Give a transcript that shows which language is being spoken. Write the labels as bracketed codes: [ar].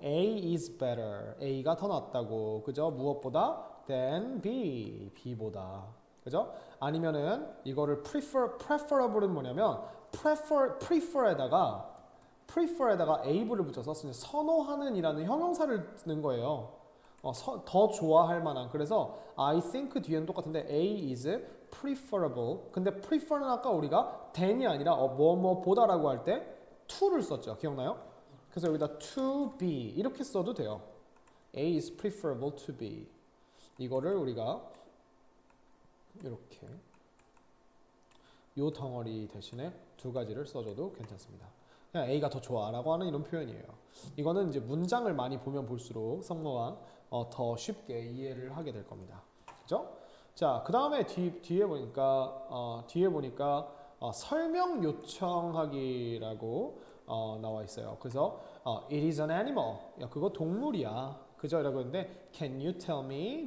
[en] A is better. [ko] A가 더 낫다고. 그죠? 무엇보다? than B. B보다. 그죠? 아니면은 이거를 preferable은 뭐냐면 prefer에다가 able을 붙여서 선호하는 이라는 형용사를 쓰는 거예요. 더 좋아할 만한. 그래서 I think 뒤에는 똑같은데 [en] A is preferable. [ko] 근데 prefer는 아까 우리가 than이 아니라 뭐뭐보다라고 할 때 to를 썼죠. 기억나요? 그래서 여기다 to be 이렇게 써도 돼요. [en] A is preferable to be. [ko] 이거를 우리가 이렇게 요 덩어리 대신에 두 가지를 써줘도 괜찮습니다. 그냥 A가 더 좋아라고 하는 이런 표현이에요. 이거는 이제 문장을 많이 보면 볼수록 성모가 더 쉽게 이해를 하게 될 겁니다. 그죠? 자, 그 다음에 뒤에 보니까 설명 요청하기라고 나와 있어요. 그래서 [en] it is an animal. [ko] 야, 그거 동물이야. 그죠? 라고 했는데 [en] can you tell me?